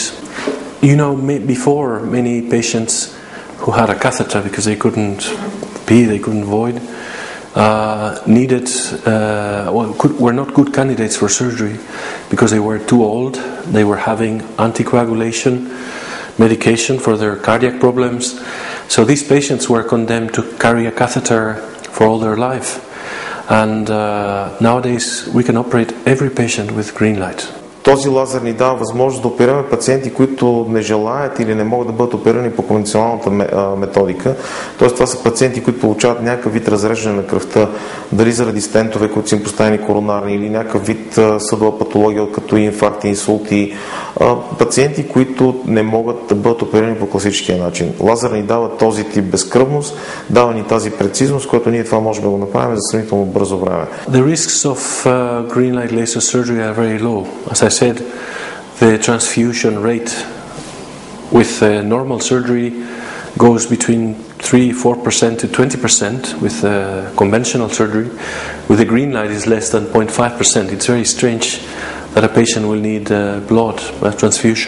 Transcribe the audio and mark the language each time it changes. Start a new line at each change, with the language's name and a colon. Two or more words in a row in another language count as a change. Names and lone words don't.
English: You know, before, many patients who had a catheter because they couldn't pee, they couldn't void, were not good candidates for surgery because they were too old. They were having anticoagulation medication for their cardiac problems, so these patients were condemned to carry a catheter for all their life. And nowadays we can operate every patient with green light.
Bulgarian: Този лазер ни дава възможност да оперираме пациенти, които не желаят или не могат да бъдат оперирани по конвенционалната методика. Тоест това са пациенти, които получават някакъв вид разреждане на кръвта, дали заради стентове, които са им поставени коронарни, или някакъв вид съдова патология, като инфаркти, инсулти. Пациенти, които не могат да бъдат оперирани по класическия начин. Лазер ни дава този тип безкръвност, дава ни тази прецизност, която ние това можем да го направим за сравнително бързо време.
English: The risks of green light laser surgery are very low. As I said, the transfusion rate with normal surgery goes between 3-4% to 20% with conventional surgery. With the green light is less than 0.5%. It's very strange that a patient will need blood transfusion.